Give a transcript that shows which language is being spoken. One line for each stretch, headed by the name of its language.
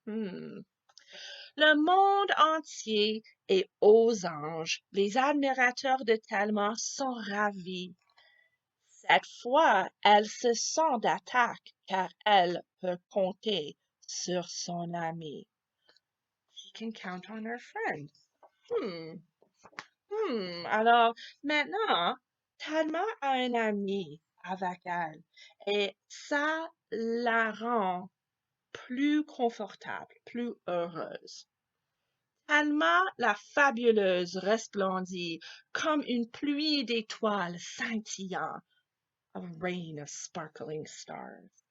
French: Le monde entier et aux anges, les admirateurs de Thelma sont ravis. Cette fois, elle se sent d'attaque car elle peut compter sur son ami.
English: She can count on her friends. Hmm.
French: Alors, maintenant, Thelma a un ami avec elle et ça la rend plus confortable, plus heureuse. Thelma la fabuleuse resplendit comme une pluie d'étoiles scintillant,
English: a rain of sparkling stars.